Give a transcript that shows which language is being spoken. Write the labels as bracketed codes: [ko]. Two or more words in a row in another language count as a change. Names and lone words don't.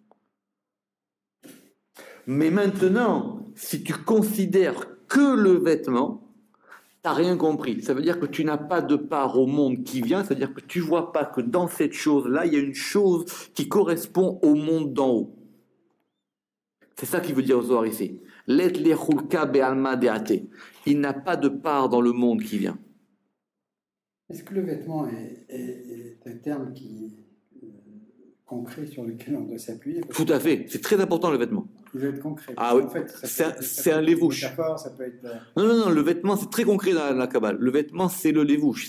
[fr] Mais maintenant, si tu considères que le vêtement, tu n'as rien compris. Ça veut dire que tu n'as pas de part au monde qui vient, c'est-à-dire que tu ne vois pas que dans cette chose-là, il y a une chose qui correspond au monde d'en haut. C'est ça qu'il veut dire au Zohar ici. [arc] Let lechulka be'alma de'ate. [fr] Il n'a pas de part dans le monde qui vient. Est-ce que le vêtement est un terme concret sur lequel on doit s'appuyer? Tout à fait. C'est très important le vêtement. Il doit être concret. Ah oui. En fait, c'est un lévouche. Ça peut être... Non, le vêtement, c'est très concret dans la Kabbale. Le vêtement, c'est le lévouche.